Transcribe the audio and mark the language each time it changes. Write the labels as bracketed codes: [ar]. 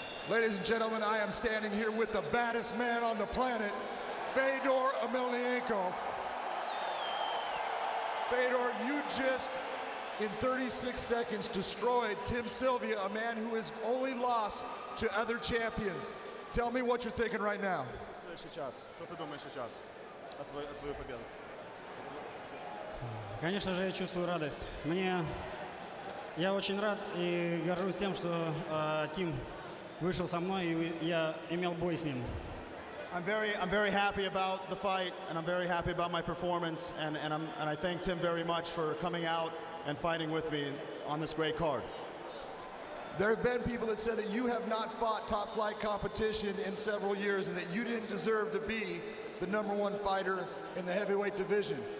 [en] Ladies and gentlemen, I am standing here with the baddest man on the planet, Fedor Emelianenko. Fedor, you just, in 36 seconds, destroyed Tim Sylvia, a man who has only lost to other champions. Tell me what you're thinking right now. [ru] Конечно же, я чувствую радость. Я очень рад и горжусь тем, что Тим вышел со мной, и я имел бой с ним. [en] I'm very happy about the fight, and I'm very happy about my performance, and I thank Tim very much for coming out and fighting with me on this great card. There have been people that said that you have not fought top flight competition in several years and that you didn't deserve to be the #1 fighter in the heavyweight division.